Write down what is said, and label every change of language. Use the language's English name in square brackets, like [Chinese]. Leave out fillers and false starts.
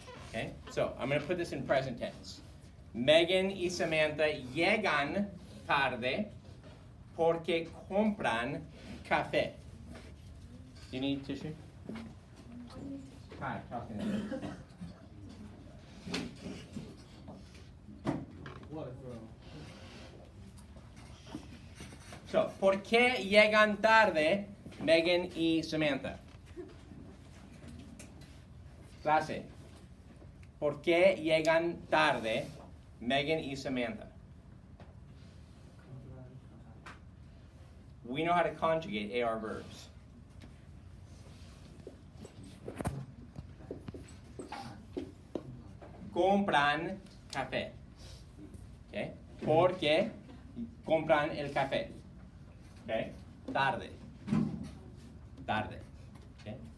[English] Okay, so I'm going to put this in present tense. [Spanish] Megan y Samantha llegan tarde porque compran café. [English] Do you need tissue? Hi, talking to you. What, bro? [Spanish] So, ¿por qué llegan tarde Megan y Samantha? Clase. ¿Por qué llegan tarde Megan y Samantha? [English] We know how to conjugate AR verbs. [Spanish] Compran café. Okay? Porque compran el café. Okay? Tarde. Tarde. Okay?